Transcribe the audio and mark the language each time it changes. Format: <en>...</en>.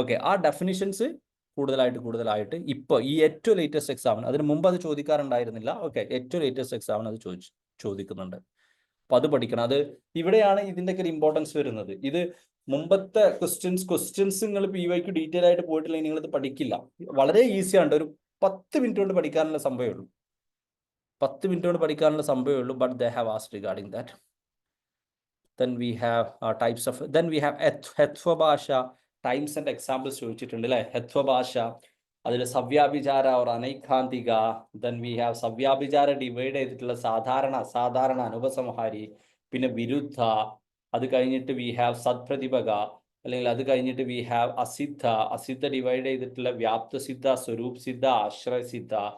<ml>ആ ഡെഫിനിഷൻസ് കൂടുതലായിട്ട് ഇപ്പോൾ ഈ ഏറ്റവും ലേറ്റസ്റ്റ് എക്സാമിന്, അതിന് മുമ്പ് അത് ചോദിക്കാറുണ്ടായിരുന്നില്ല. ഏറ്റവും ലേറ്റസ്റ്റ് എക്സാമിന് അത് ചോദിക്കുന്നുണ്ട്. അപ്പോൾ അത് പഠിക്കണം. അത് ഇവിടെയാണ് ഇതിൻ്റെയൊക്കെ ഒരു ഇമ്പോർട്ടൻസ് വരുന്നത്. ഇത് മുമ്പത്തെ ക്വസ്റ്റ്യൻസ് നിങ്ങൾ PYQ ഡീറ്റെയിൽ ആയിട്ട് പോയിട്ടില്ലെങ്കിൽ നിങ്ങളിത് പഠിക്കില്ല. വളരെ ഈസിയാണ്, ഒരു 10 മിനിറ്റ് കൊണ്ട് പഠിക്കാനുള്ള സംഭവമേ ഉള്ളൂ. 10 മിനിറ്റ് കൊണ്ട് പഠിക്കാനുള്ള സംഭവമേ ഉള്ളൂ.</ml> <en>But they have asked regarding that. Then we have types of, then we have ഹെത്വ ഭാഷ, types and examples</en> <ml>ചോദിച്ചിട്ടുണ്ട് അല്ലേ. ഹെത്വ ഭാഷ, അതിൽ സവ്യാഭിചാര or അനൈഖാന്തിക.</ml> <en>then we have</en> <ml>സവ്യാഭിചാര divide ചെയ്തിട്ടുള്ള സാധാരണ, അസാധാരണ, അനുപസംഹാരി, പിന്നെ വിരുദ്ധ. അത് കഴിഞ്ഞിട്ട്</ml> <en>we have</en> <ml>സദ്പ്രതിപക, അല്ലെങ്കിൽ അത് കഴിഞ്ഞിട്ട് വി ഹാവ് അസിദ്ധ. അസിദ്ധ ഡിവൈഡ് ചെയ്തിട്ടുള്ള വ്യാപ്തസിദ്ധ, സ്വരൂപ് സിദ്ധ, ആശ്രയസിദ്ധ.</ml>